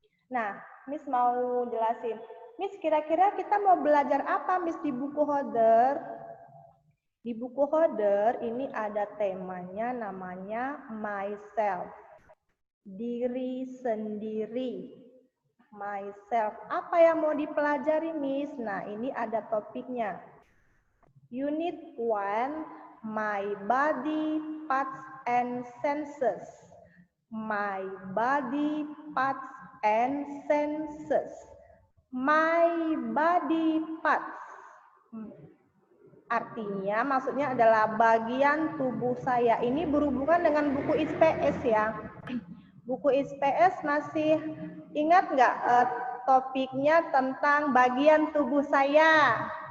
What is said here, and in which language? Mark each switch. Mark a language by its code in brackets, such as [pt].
[id] Nah, Miss mau jelasin. Miss, kira-kira kita mau belajar apa, Miss, di buku holder? Di buku holder ini ada temanya namanya myself. Diri sendiri. Myself. Apa yang mau dipelajari, Miss? Nah, ini ada topiknya. [en] Unit 1, my body, parts, and senses. My body, parts, and senses. My body parts. [id] Artinya, maksudnya adalah bagian tubuh saya. Ini berhubungan dengan buku IPS ya. Buku IPS masih ingat nggak topiknya tentang bagian tubuh saya?